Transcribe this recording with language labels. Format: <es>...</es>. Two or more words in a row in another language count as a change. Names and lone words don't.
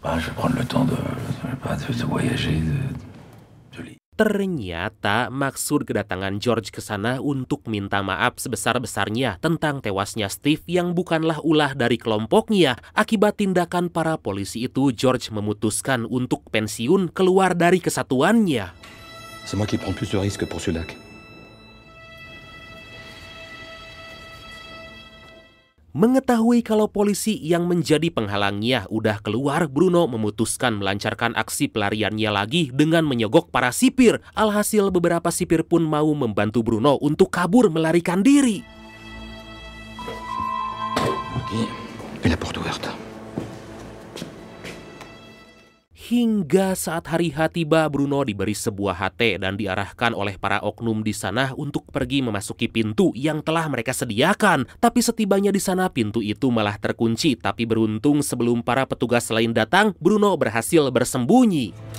<id>Ternyata maksud kedatangan George ke sana untuk minta maaf sebesar-besarnya tentang tewasnya Steve yang bukanlah ulah dari kelompoknya. Akibat tindakan para polisi itu, George memutuskan untuk pensiun keluar dari kesatuannya.</id> <fr>C'est moi qui prends plus de risques pour ce lac.</fr> <id>Mengetahui kalau polisi yang menjadi penghalangnya udah keluar, Bruno memutuskan melancarkan aksi pelariannya lagi dengan menyogok para sipir. Alhasil beberapa sipir pun mau membantu Bruno untuk kabur melarikan diri.</id> <fr>Ok, et la porte ouverte.</fr> <id>Hingga saat hari H tiba, Bruno diberi sebuah HT dan diarahkan oleh para oknum di sana untuk pergi memasuki pintu yang telah mereka sediakan. Tapi setibanya di sana, pintu itu malah terkunci. Tapi beruntung sebelum para petugas lain datang, Bruno berhasil bersembunyi.</id>